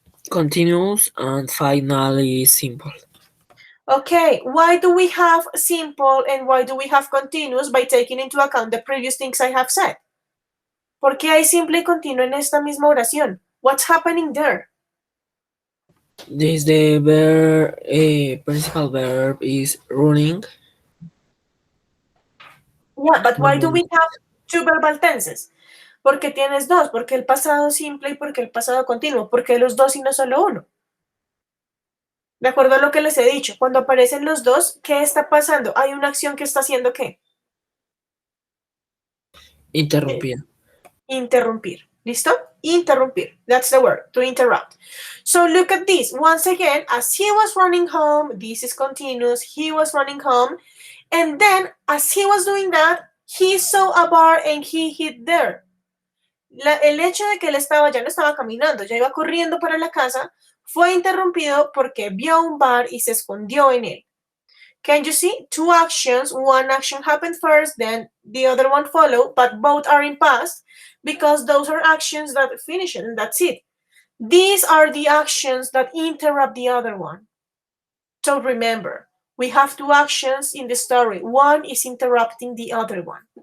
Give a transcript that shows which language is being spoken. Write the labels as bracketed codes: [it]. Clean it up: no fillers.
[en] Continuous and finally simple. Okay, why do we have simple and why do we have continuous by taking into account the previous things I have said? [es] ¿Por qué hay simple y continuo en esta misma oración? [en] What's happening there? This the verb, principal verb is running. Yeah, but why do we have two verbal tenses? [es] Porque tienes dos, porque el pasado simple y porque el pasado continuo, porque los dos y no solo uno. De acuerdo a lo que les he dicho, cuando aparecen los dos, ¿qué está pasando? Hay una acción que está haciendo ¿qué? Interrumpir. Interrumpir. ¿Listo? Interrumpir. [en] That's the word, to interrupt. So look at this. Once again, as he was running home, this is continuous, he was running home, and then as he was doing that, he saw a bar and he hid there. [es] El hecho de que él ya no estaba caminando, ya iba corriendo para la casa, fue interrumpido porque vio un bar y se escondió en él. [en] Can you see? Two actions. One action happened first, then the other one followed, but both are in past because those are actions that finish it, and that's it. These are the actions that interrupt the other one. So remember, we have two actions in the story. One is interrupting the other one.